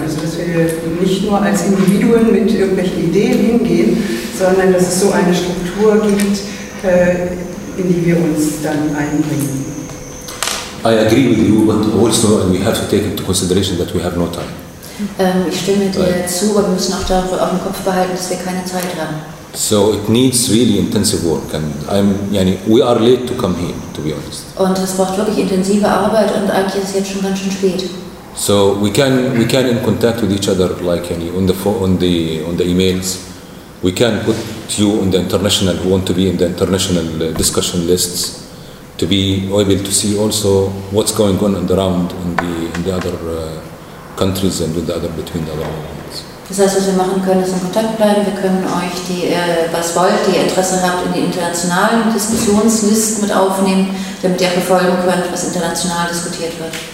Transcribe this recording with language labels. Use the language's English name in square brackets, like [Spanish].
[German] Also dass wir nicht nur als Individuen mit irgendwelchen Ideen hingehen, sondern dass es so eine Struktur gibt, in die wir uns dann einbringen. [English] I agree with you, but also we have to take into consideration that we have no time. [German] Ich stimme dir zu, aber wir müssen auch darüber auf dem Kopf behalten, dass wir keine Zeit haben. [English] So it needs really intensive work, and we are late to come here, to be honest. [German] Und es braucht wirklich intensive Arbeit, und eigentlich ist es jetzt schon ganz schön spät. [English] So we can in contact with each other, like on the emails. We can put you on the international, who want to be in the international discussion lists, to be able to see also what's going on around in the other countries and with the other between the other ones. [German] Das heißt, was wir machen können, ist in Kontakt bleiben. Wir können euch die, was wollt, die ihr Interesse habt, in die internationalen Diskussionslisten mit aufnehmen, damit ihr verfolgen könnt, was international diskutiert wird.